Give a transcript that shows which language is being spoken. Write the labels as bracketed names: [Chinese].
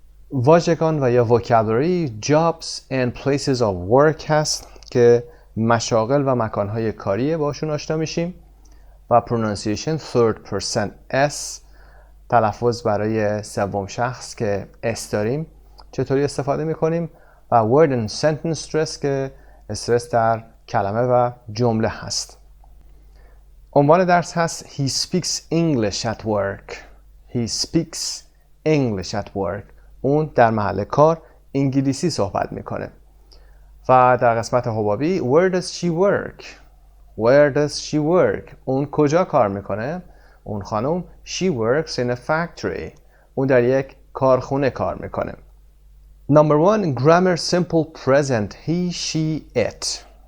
[Persian] واژگان و یا [English] vocabulary jobs and places of work [Persian] هست که مشاغل و مکانهای کاری باشون آشنا میشیم و [English] pronunciation third person s [Persian] تلفظ برای سوم شخص که اس داریم چطوری استفاده میکنیم و [English] word and sentence stress [Persian] که استرس در کلمه و جمله هست. عنوان درس هست [English] He speaks English at work. He speaks English at work. [Persian] اون در محل کار انگلیسی صحبت میکنه. و در قسمت حبابی [English] Where does she work? Where does she work? [Persian] اون کجا کار میکنه؟ اون خانم [English] She works in a factory. [Persian] اون در یک کارخونه کار میکنه. [English] Number 1 grammar simple present he she it.